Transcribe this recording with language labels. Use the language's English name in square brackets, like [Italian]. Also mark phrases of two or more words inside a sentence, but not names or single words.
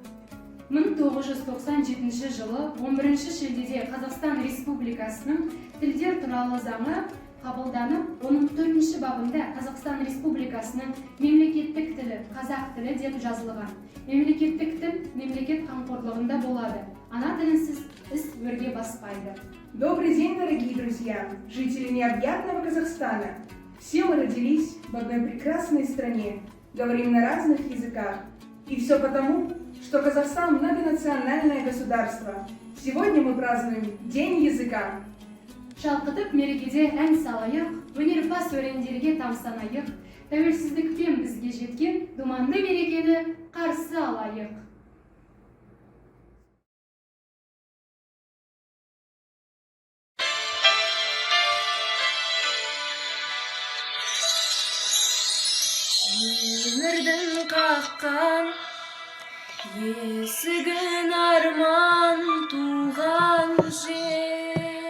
[Kazakh] 1997 жылы 11 шілдеде Қазақстан Республикасының тілдер туралы заңы қабылданып, оның 4 бабында Қазақстан Республикасының мемлекеттік тілі, қазақ тілі деп жазылған. Мемлекеттік тіл мемлекет қамқорлығында болады. Ана тілінсіз іс өрге баспайды. [Russian] Добрый день, дорогие друзья, жители необъятного Казахстана. Все мы родились в одной прекрасной стране, говорим на разных языках. И все потому, что Казахстан многонациональное государство. Сегодня мы празднуем День языка. [Kazakh] Шалқытып мерекеде ән салайық, өнерпаз өрендерге тамсанайық, тәуелсіздікпен бізге жеткен думанды мерекені қарсы алайық. Өмірдің қаққан есігін арман туған жер,